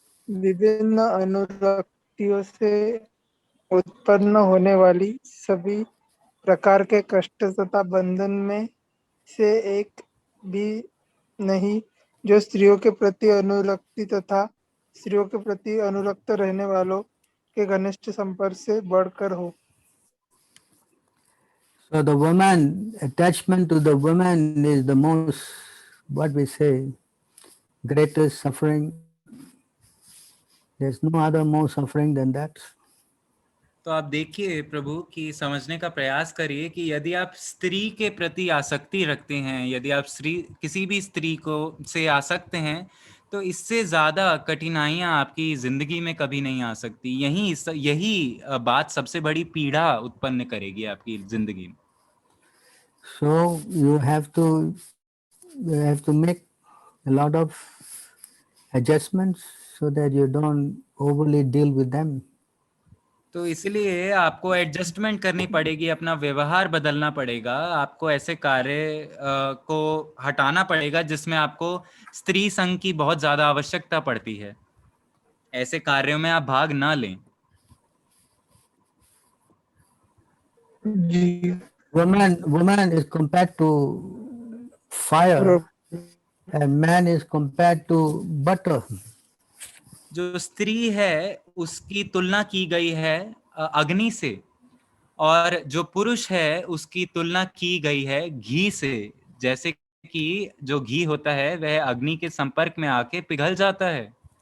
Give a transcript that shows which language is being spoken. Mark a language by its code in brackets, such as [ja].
[hi] विभिन्न अनुरक्तियों से उत्पन्न होने वाली सभी प्रकार के कष्ट तथा बंधन में से एक भी नहीं जो स्त्रियों के प्रति अनुरक्ति तथा स्त्रियों के प्रति अनुरक्त रहने वालों के घनिष्ठ संपर्क से बढ़कर हो। [en] So the woman, attachment to the woman is the most, what we say, greatest suffering. There's no other more suffering than that. [hi] तो आप देखिए प्रभु कि समझने का प्रयास करिए कि यदि आप स्त्री के प्रति आसक्ति रखते हैं, यदि आप किसी भी स्त्री को से आसक्त हैं, तो इससे ज्यादा कठिनाइयां आपकी जिंदगी में कभी नहीं आ सकती। यही बात सबसे बड़ी पीड़ा उत्पन्न करेगी आपकी जिंदगी में। [en] So you have to make a lot of adjustments so that you don't overly deal with them. [hi] तो इसलिए आपको एडजस्टमेंट करनी पड़ेगी, अपना व्यवहार बदलना पड़ेगा, आपको ऐसे कार्य को हटाना पड़ेगा जिसमें आपको स्त्री संग की बहुत ज्यादा आवश्यकता पड़ती है। ऐसे कार्यों में आप भाग ना लें। जी। [en] Woman is compared to fire and man is compared to butter. [hi] जो स्त्री है उसकी तुलना की गई है अग्नि से, और जो पुरुष है उसकी तुलना की गई है घी से। जैसे कि जो घी होता है वह अग्नि के संपर्क में आके पिघल जाता है।